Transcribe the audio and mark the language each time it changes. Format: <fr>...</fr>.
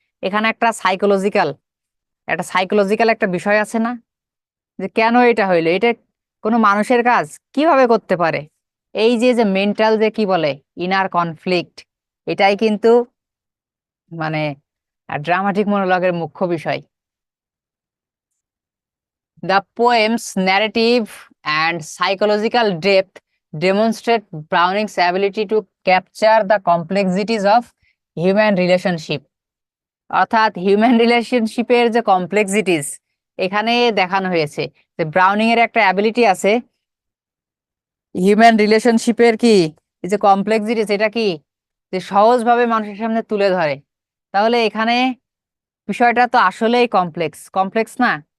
<bn>এখানে একটা সাইকোলজিক্যাল একটা বিষয় আছে না, যে কেন এটা হইলো, এটা কোনো মানুষের কাজ কিভাবে করতে পারে। এই যে যে মেন্টাল যে কি বলে ইনার কনফ্লিক্ট, এটাই কিন্তু মানে আর ড্রামাটিক মনোলগের মুখ্য বিষয়।</bn> <en>The poem's narrative and psychological depth demonstrate Browning's ability to capture the complexities of human relationship.</en> <bn>অর্থাৎ হিউম্যান রিলেশনশিপের যে কমপ্লেক্সিটিস এখানে দেখানো হয়েছে, যে ব্রাউনিং এর একটা অ্যাবিলিটি আছে হিউম্যান রিলেশনশিপের কি এই যে কমপ্লেক্সিটিস, এটা কি যে সহজভাবে মানুষের সামনে তুলে ধরে। তাহলে এখানে বিষয়টা তো আসলেই কমপ্লেক্স, কমপ্লেক্স না?</bn>